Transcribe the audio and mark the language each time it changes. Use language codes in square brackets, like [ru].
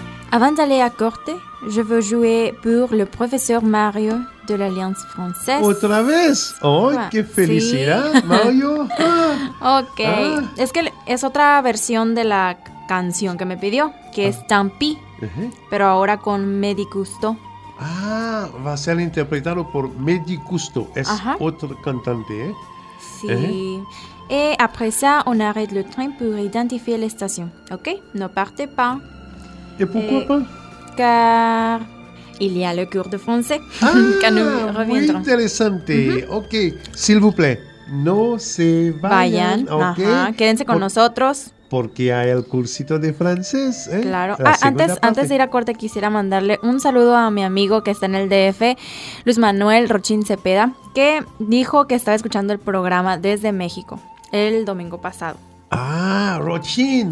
[fr] Avant d'aller à Corte, je veux jouer pour le professeur Mario de l'Alliance française. [es] Otra vez? Oh, ah, qué felicidad, sí. Mario. Ah. Ok. Ah. Es que es otra versión de la canción que me pidió, que es Tampi, pero ahora con Medi Gusto. Ah, va a ser interpretado por Medi Gusto. Es otro cantante, ¿eh? Sí. [fr] Et après ça, on arrête le train pour identifier les stations. Ok? Ne partez pas. Et pourquoi pas? Car il y a le cours de français. Ah, quand nous reviendrons. [es] Muy interesante. [fr] Mm-hmm. Ok, s'il vous plaît, [es] no se vayan. Okay. Quédense con nosotros. Porque hay el cursito de francés. ¿Eh? Claro. Antes de ir a corte, quisiera mandarle un saludo a mi amigo que está en el DF, Luis Manuel Rochín Cepeda, que dijo que estaba escuchando el programa desde México el domingo pasado. Ah, Rochín.